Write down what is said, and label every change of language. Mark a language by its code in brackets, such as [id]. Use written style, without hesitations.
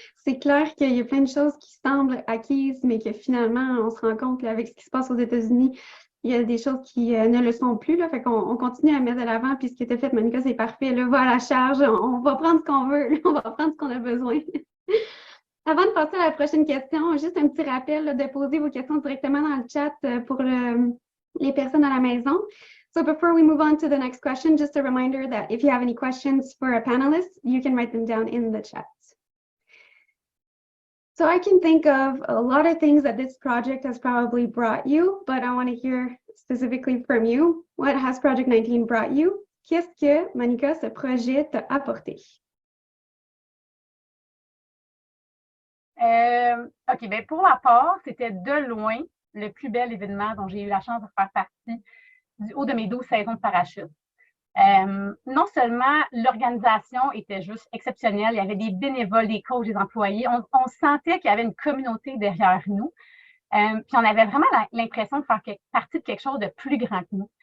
[fr] C'est clair qu'il y a plein de choses qui semblent acquises, mais que finalement, on se rend compte qu'avec ce qui se passe aux États-Unis, il y a des choses qui ne le sont plus. Là, fait qu'on continue à mettre de l'avant. Puis ce qui était fait, Monica, c'est parfait. Là, va à la charge. On va prendre ce qu'on veut. On va prendre ce qu'on a besoin. Avant de passer à la prochaine question, juste un petit rappel là, de poser vos questions directement dans le chat pour les personnes à la maison. [en] So before we move on to the next question, just a reminder that if you have any questions for a panelist, you can write them down in the chat. So I can think of a lot of things that this project has probably brought you, but I want to hear specifically from you. What has Project 19 brought you? [fr] Qu'est-ce que, Monica, ce projet t'a apporté? OK, bien pour ma part, c'était de loin le plus bel événement dont j'ai eu la chance de faire partie du haut de mes 12 saisons de parachute. Non seulement l'organisation était juste exceptionnelle, il y avait des bénévoles, des coachs, des employés, on sentait qu'il y avait une communauté derrière nous, puis on avait vraiment l'impression de faire partie de quelque chose de plus grand que nous.